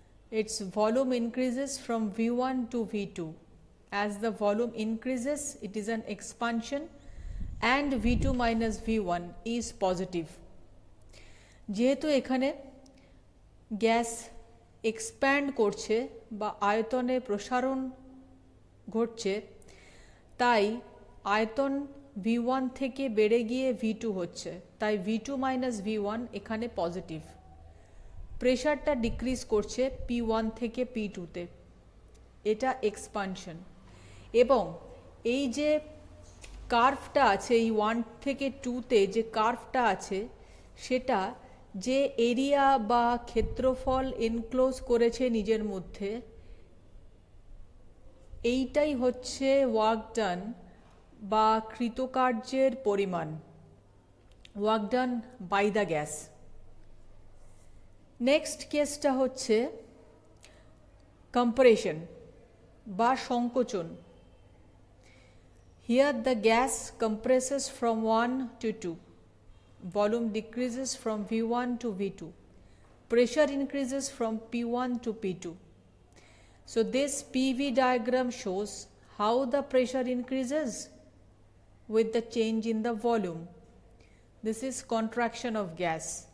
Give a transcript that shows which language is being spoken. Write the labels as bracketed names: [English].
[English] Its volume increases from V1 to V2. As the volume increases, it is an expansion and V2 minus V1 is positive. [Bangla] যেহেতু এখানে gas expand করছে বা আয়তনে প্রসারণ ঘটছে, তাই আয়তন V1 থেকে বেড়ে গিয়ে V2 হচ্ছে, তাই V2 মাইনাস V1 এখানে পজিটিভ। প্রেশারটা ডিক্রিজ করছে P1 থেকে P2তে, এটা এক্সপানশন। এবং এই যে কার্ভটা আছে, এই 1 থেকে 2তে যে কার্ভটা আছে, সেটা যে এরিয়া বা ক্ষেত্রফল এনক্লোজ করেছে নিজের মধ্যে, এইটাই হচ্ছে ওয়ার্ক ডান বা কৃতকার্যের পরিমাণ, [English] Work done by the gas. [Bangla] Next কেসটা হচ্ছে কম্প্রেশন বা সংকোচন। [English] Here the gas compresses from 1 to 2. Volume decreases from V1 to V2. Pressure increases from P1 to P2. So this PV diagram shows how the pressure increases with the change in the volume. This is contraction of gas.